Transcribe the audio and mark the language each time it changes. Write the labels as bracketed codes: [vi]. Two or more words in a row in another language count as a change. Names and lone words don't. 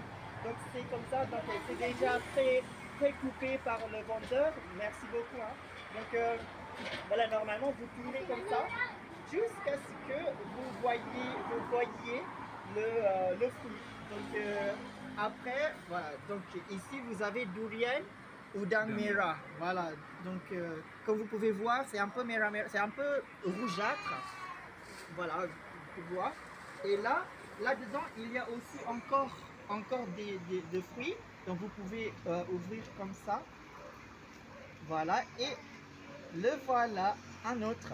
[fr] Donc c'est comme ça, donc c'est déjà pré-coupé par le vendeur. Merci beaucoup. Hein. Donc voilà, normalement vous tournez comme ça jusqu'à ce que vous voyez le fruit. Donc après, voilà, donc ici vous avez durian udang merah. Voilà, donc comme vous pouvez voir, c'est un peu merah, c'est un peu rougeâtre. Voilà, vous pouvez voir. Et là-dedans, il y a aussi encore des fruits. Donc vous pouvez ouvrir comme ça. Voilà, et le voilà un autre.